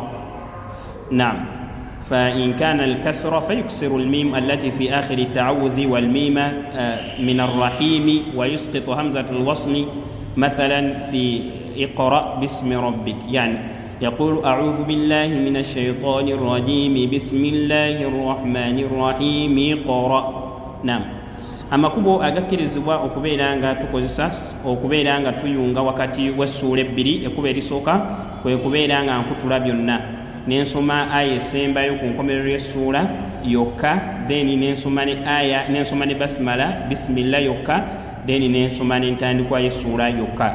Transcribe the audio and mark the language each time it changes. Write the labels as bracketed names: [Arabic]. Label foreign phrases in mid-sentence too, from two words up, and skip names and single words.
[Arabic] نعم، فإن كان الكسر فيكسر الميم التي في آخر التعوذ والميم من الرحيم ويسقط همزة الوصل، مثلا في اقرأ باسم ربك، يعني يقول أعوذ بالله من الشيطان الرجيم بسم الله الرحمن الرحيم اقرأ. نعم. [Ganda] amakubo agakirizibwa okubeera nga tukozesa okubeera nga tuyunga wakati w'essuula ebbiri, ekkubo erisooka kwe kubeera nga nkutula byonna nensoma aya esembayo ku nkomerero y'essuula yokka, then nensoma ne aya nensoma ne basmala bisimillah yokka, then nensoma n'entandikwa y'essuula yokka.